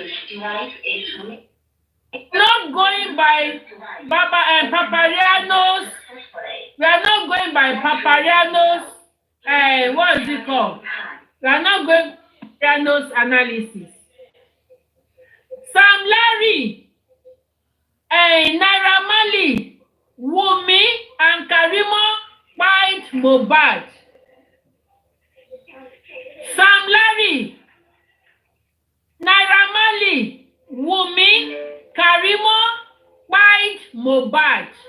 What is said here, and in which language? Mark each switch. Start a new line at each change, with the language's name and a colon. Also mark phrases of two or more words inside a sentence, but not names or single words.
English: Not going by Papariano's. We are not going by Papariano's. What is it called? We are not going by Papariano's analysis. Sam Larry, Naira Marley, Wumi, and Karimot fight Mohbad. Sam Larry, Naira Marley, Wumi, Karimot fight Mohbad.